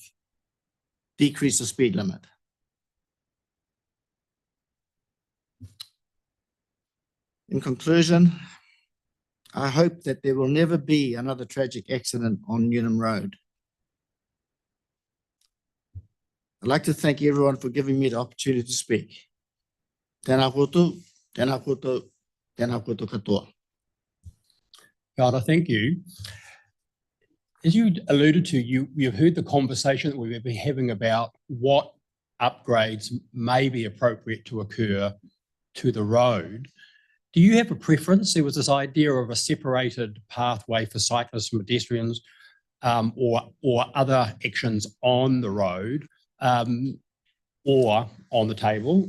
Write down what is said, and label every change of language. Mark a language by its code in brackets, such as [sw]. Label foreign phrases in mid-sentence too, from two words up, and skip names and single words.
[en] Decrease the speed limit. In conclusion, I hope that there will never be another tragic accident on Newnham Road. I'd like to thank everyone for giving me the opportunity to speak. [mi] Tēnā koutou, tēnā koutou, tēnā koutou katoa. [en] Carter, thank you. As you alluded to, you've heard the conversation that we've been having about what upgrades may be appropriate to occur to the road. Do you have a preference? There was this idea of a separated pathway for cyclists and pedestrians, or other actions on the road, or on the table.